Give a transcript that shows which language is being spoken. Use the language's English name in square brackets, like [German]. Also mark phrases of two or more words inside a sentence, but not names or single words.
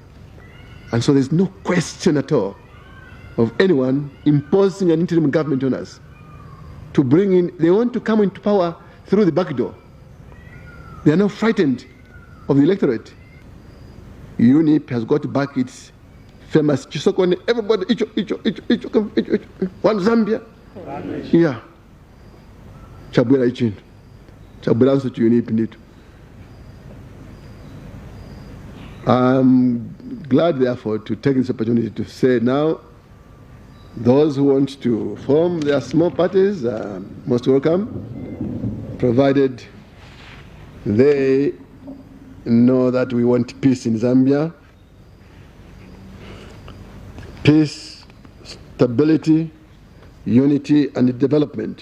[English] And so there's no question at all of anyone imposing an interim government on us to bring in. They want to come into power through the back door. They are not frightened of the electorate. UNIP has got back its famous Chisokone, everybody, one Zambia. [Bemba] Yeah. Chabwela ichin. [English] Chabwela answer to UNIP indeed. I'm glad, therefore, to take this opportunity to say now, those who want to form their small parties are most welcome, provided they know that we want peace in Zambia, peace, stability, unity, and development.